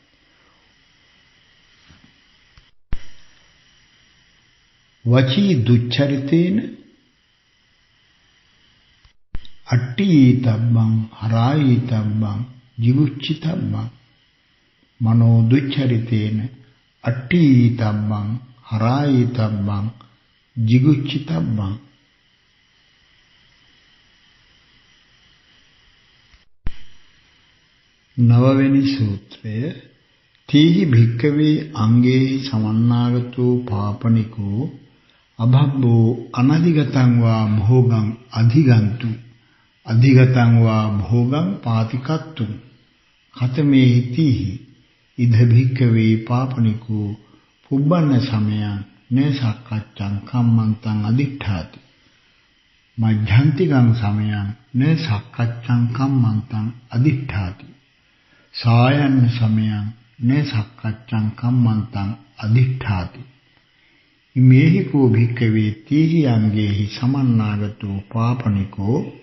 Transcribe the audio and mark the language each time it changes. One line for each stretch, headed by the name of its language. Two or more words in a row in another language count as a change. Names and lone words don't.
Pali: වචී දුච්චරිතේන අට්ඨී තබ්බං හරායී තබ්බං jigucchී තබ්බං මනෝ දුච්චරිතේන අට්ඨී තබ්බං හරායී තබ්බං jigucchී තබ්බං
Sinhala: නවවෙනි සූත්‍රය
Pali: තීහි භික්කවේ අංගේ සමන්නාගතෝ පාපනිකෝ අභබ්බෝ අනධිගතං වා භෝගං අධිගන්තු අධිගතං වා භෝගං පාතිකත්තු ඛතමේ හිතීහි ඉද භික්කවේ පාපනිකෝ පුබ්බන්න සමයං නසක්කච්ඡං කම්මන්තං අදිඨාති මජ්ජන්තිකං සමයං නසක්කච්ඡං කම්මන්තං අදිඨාති සායන්න සමයං නසක්කච්ඡං කම්මන්තං අදිඨාති ඉමේහි කෝ භික්කවේ තීහි අංගේහි සමන්නාගතෝ පාපනිකෝ